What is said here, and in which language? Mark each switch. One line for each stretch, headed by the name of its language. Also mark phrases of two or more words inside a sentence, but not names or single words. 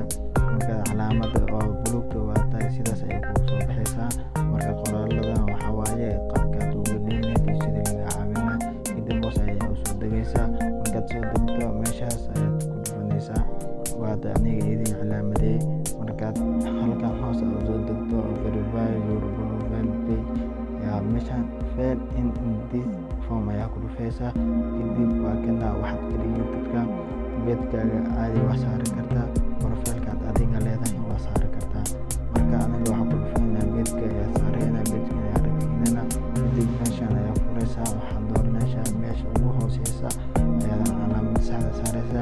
Somali: marka calaamadda oo buluugta waa tahay sidaas ayay kugu soo baxaysaa. marka qoraaladan waxaa waaye qaabkaad ugu dhigneyd iyo sidii laga caawinaa. kadib hoos ayaa usoo degaysaa. markaad soo degto meeshaas ayaad ku dhufanaysaa. waata aniga idin calaamadeey. markaad halkan hoos aad usoo degto
English: verify your profile page
Somali: yaa meeshaan
English: fill in this form
Somali: ayaa ku dhufaysaa. kadib waa kana waxaad ka dhigi dadka beedkaaga aadi waa saari kartaa. profilekaad adiga leedahay waa saari kartaa. marka aniga waxaa ku dhufaynaa beedka ayaa saarayna beedka ayaa ragiinana. kadib meeshaan ayaa furaysaa. waxaad dooranaysaa meesha ugu hooseysa ayaad calaamadda saxda saaraysaa.